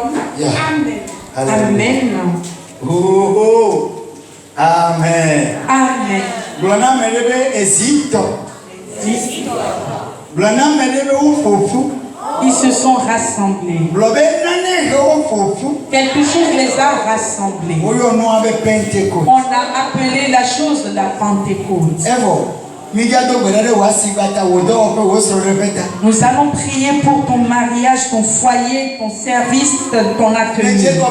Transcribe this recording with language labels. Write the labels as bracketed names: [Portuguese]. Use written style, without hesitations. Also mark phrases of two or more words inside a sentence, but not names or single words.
[English] Amen. Amen. Oh. Amen. Amen. Blona melebe ezito. Blona melebe ufofu. [French] Ils se sont rassemblés. Quelque chose les a rassemblés. On a appelé la chose la Pentecôte. Nous allons prier pour ton mariage, ton foyer, ton service, ton atelier.